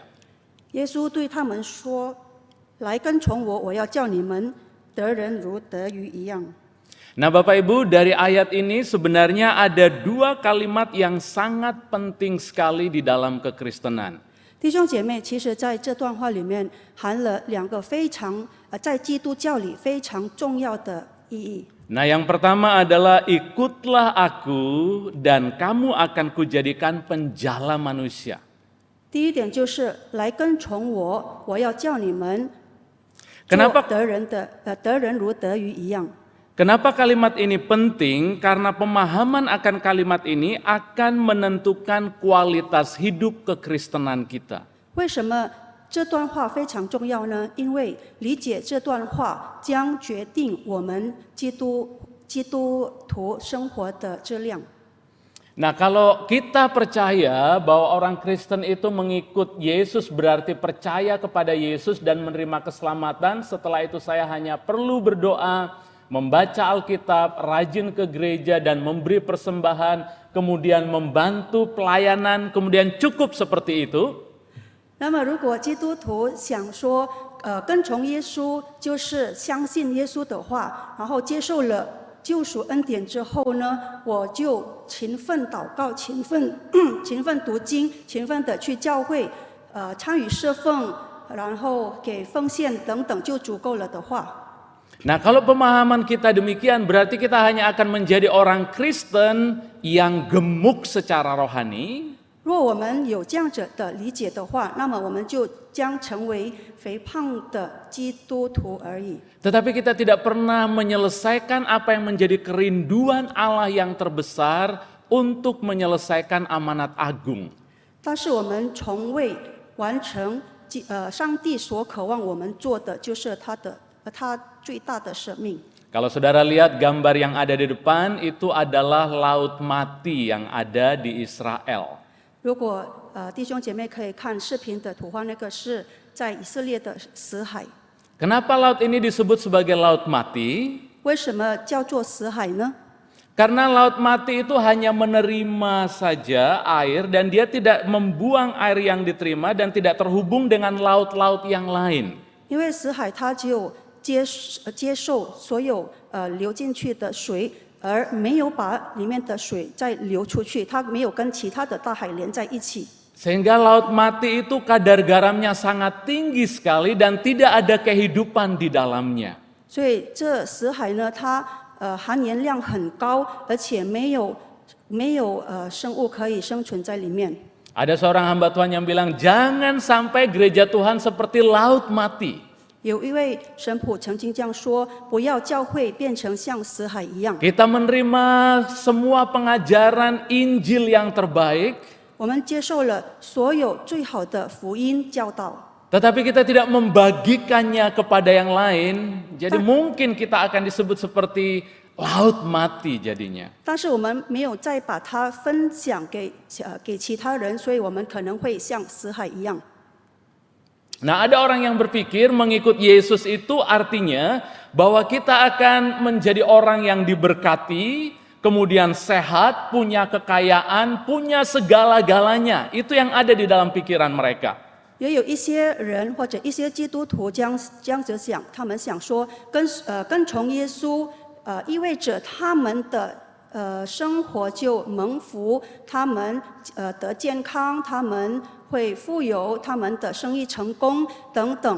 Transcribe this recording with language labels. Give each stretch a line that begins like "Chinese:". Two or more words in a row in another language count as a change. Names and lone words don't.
Chinese: 耶稣对他们说：“来跟从我，我要叫你们得人如得鱼一样。”
Indonesian: Nah Bapak Ibu, dari ayat ini sebenarnya ada 2 kalimat yang sangat penting sekali di dalam kekristenan.
Chinese: 弟兄姐妹，其实在这段话里面含了2个非常在基督教里非常重要的意义。
Indonesian: Nah yang pertama adalah ikutlah aku dan kamu akan kujadikan penjala manusia.
Chinese: 第一点就是来跟从我，我要叫你们做
Indonesian: Kenapa
Chinese: 得人如得鱼一样。
Indonesian: Kenapa kalimat ini penting? Karena pemahaman akan kalimat ini akan menentukan kualitas hidup kekristenan kita.
Chinese: 为什么这段话非常重要呢？因为理解这段话将决定我们基督徒生活的质量。
Indonesian: Nah, kalau kita percaya bahwa orang Kristen itu mengikut Yesus berarti percaya kepada Yesus dan menerima keselamatan, setelah itu saya hanya perlu berdoa, membaca Alkitab, rajin ke gereja dan memberi persembahan, kemudian membantu pelayanan, kemudian cukup seperti itu,
Chinese: 那么，如果基督徒想说，跟从耶稣就是相信耶稣的话，然后接受了救赎恩典之后呢，我就勤奋祷告、勤奋读经、勤奋的去教会，参与侍奉，然后给奉献等等，就足够了的话。
Indonesian: Nah, kalau pemahaman kita demikian, berarti kita hanya akan menjadi orang Kristen yang gemuk secara rohani.
Chinese: 若我们有这样子的理解的话，那么我们就将成为肥胖的基督徒而已。
Indonesian: Tetapi kita tidak pernah menyelesaikan apa yang menjadi kerinduan Allah yang terbesar untuk menyelesaikan amanat agung.
Chinese: 但是我们从未完成上帝所渴望我们做的，就是他最大的使命。
Indonesian: Kalau saudara lihat gambar yang ada di depan, itu adalah laut mati yang ada di Israel.
Chinese: 如果弟兄姐妹可以看视频的图画，那个是在以色列的死海。
Indonesian: Kenapa laut ini disebut sebagai laut mati?
Chinese: 为什么叫做死海呢？
Indonesian: Karena laut mati itu hanya menerima saja air dan dia tidak membuang air yang diterima dan tidak terhubung dengan laut-laut yang lain.
Chinese: 因为死海它只有接受所有流进去的水，而没有把里面的水再流出去，它没有跟其他的大海连在一起。
Indonesian: Sehingga laut mati itu kadar garamnya sangat tinggi sekali dan tidak ada kehidupan di dalamnya.
Chinese: 所以这死海呢，它含盐量很高，而且没有生物可以生存在里面。
Indonesian: Ada seorang hamba Tuhan yang bilang, jangan sampai gereja Tuhan seperti laut mati.
Chinese: 有一位神父曾经这样说：“不要教会变成像死海一样。
Indonesian: Kita menerima semua pengajaran Injil yang terbaik,
Chinese: 我们接受了所有最好的福音教导，
Indonesian: tetapi kita tidak membagikannya kepada yang lain. Jadi mungkin kita akan disebut seperti laut mati jadinya.
Chinese: 但是我们没有再把它分享给其他人，所以我们可能会像死海一样。”
Indonesian: Nah, ada orang yang berpikir mengikut Yesus itu artinya bahwa kita akan menjadi orang yang diberkati, kemudian sehat, punya kekayaan, punya segala-galanya. Itu yang ada di dalam pikiran mereka.
Chinese: 也有一些人或者一些基督徒这样子想，他们想说跟从耶稣，意味着他们的生活就蒙福，他们得健康，他们会富有，他们的生意成功等等。